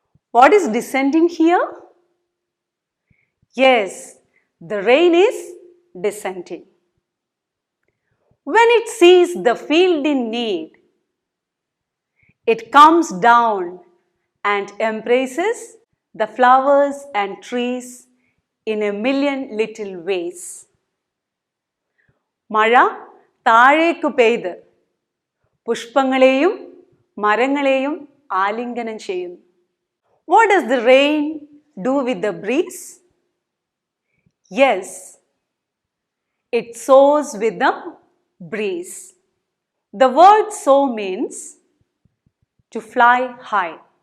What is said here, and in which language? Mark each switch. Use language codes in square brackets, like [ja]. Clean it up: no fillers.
[en] What is descending here? Yes, the rain is descending. When it sees the field in need, it comes down and embraces the flowers and trees in a million little ways. [ml] മഴ താഴേക്കു പെയ്ത് പുഷ്പങ്ങളെയും മരങ്ങളെയും ആലിംഗനം ചെയ്യുന്നു. [en] What does the rain do with the breeze? Yes, it soars with the breeze. The word soar means to fly high.